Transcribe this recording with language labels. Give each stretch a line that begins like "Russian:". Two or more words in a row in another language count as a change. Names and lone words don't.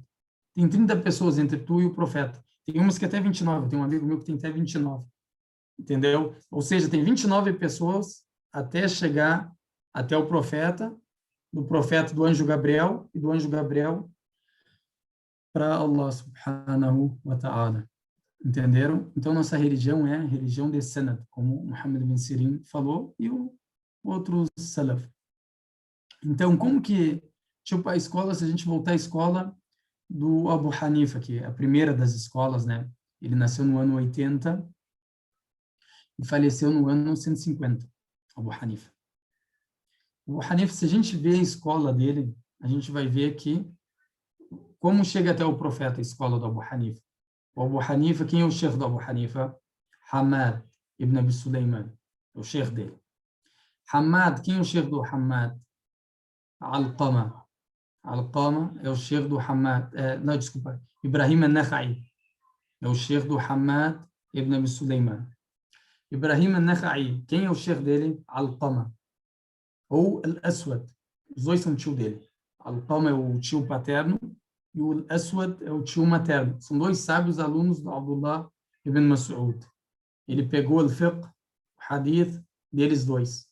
Portuguese: Tem 30 pessoas entre tu e o profeta. Tem umas que até 29. Tem um amigo meu que tem até 29. Entendeu? Ou seja, tem 29 pessoas até chegar até o profeta, do profeta do anjo Gabriel e do anjo Gabriel para
Arabic: الله سبحانه وتعالى.
Portuguese: Entenderam? Então, nossa religião é a religião de Sanad, como Muhammad bin Sirin falou, e o outros Salaf. Então, como que, tipo, a escola, se a gente voltar à escola do Abu Hanifa, que é a primeira das escolas, né? Ele nasceu no ano 80 e faleceu no ano 150, Abu Hanifa. O Hanifa, se a gente vê a escola dele, a gente vai ver que como chega até o profeta a escola do Abu Hanifa. O Abu Hanifa, quem é o chefe do Abu Hanifa? Hamad ibn Abi Sulaiman, é o chefe dele. Hamad, quem é o chefe do Hamad? Alqama. Alqama é o chefe do Hamad, não, desculpa, Ibrahim al-Nakhai, é o chefe do Hamad ibn Abi Sulaiman. Ibrahim al-Nakhai, quem é o chefe dele? Alqama. Ou Al-Aswad. Os dois são tio dele. Alqama é o tio paterno e o Aswad é o tio materno. São dois sábios alunos do Abdullah ibn Mas'ud. Ele pegou o fiqh, o hadith deles dois.